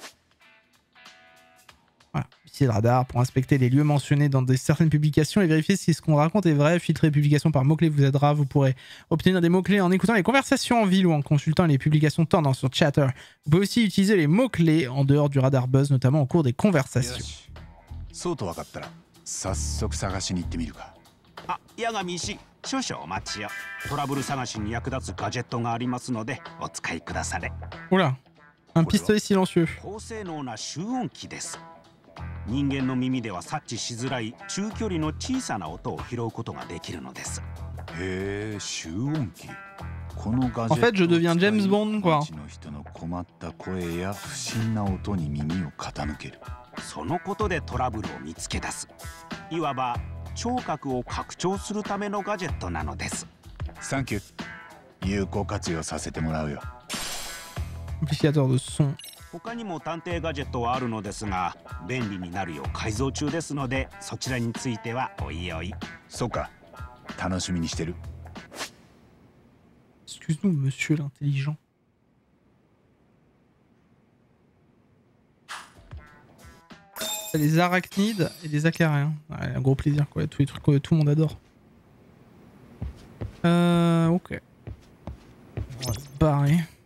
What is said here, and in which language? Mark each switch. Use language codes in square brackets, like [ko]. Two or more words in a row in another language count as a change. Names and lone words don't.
[fr] Voilà, utiliser le radar pour inspecter les lieux mentionnés dans certaines publications et vérifier si ce qu'on raconte est vrai. Filtrer les publications par mots-clés vous aidera. Vous pourrez obtenir des mots-clés en écoutant les conversations en ville ou en consultant les publications tendance sur Chatter. Vous pouvez aussi utiliser les mots-clés en dehors du radar buzz, notamment au cours des conversations. [ja] そうと分かったら早速探しに行ってみるか。あ、八神氏、 少々お待ちを。トラブル探しに役立つガジェットがありますのでお使いくだされ。 [fr] Oula, un pistolet silencieux. [ja] 高性能な集音機です。人間の耳では察知しづらい中距離の小さな音を拾うことができるのです。へえ、集音機。このガジェット。 [fr] En fait, je deviens James Bond, quoi. [ja] の人の困った声や不審な音に耳を傾ける。そのことでトラブルを見つけ出す。いわば聴覚を拡張するためのガジェットなのです。サンキュー。有効活用させてもらうよ。 [fr] Amplificateur de son. [ja] 他にも探偵ガジェットはあるのですが、便利になるよう改造中ですので、そちらについてはおいおい。そうか。楽しみにしてる。 [fr] Excuse-nous, monsieur l'intelligent. Les arachnides et les acariens. Ouais, un gros plaisir, quoi. Tous les trucs que tout le monde adore. Ok. On va se barrer.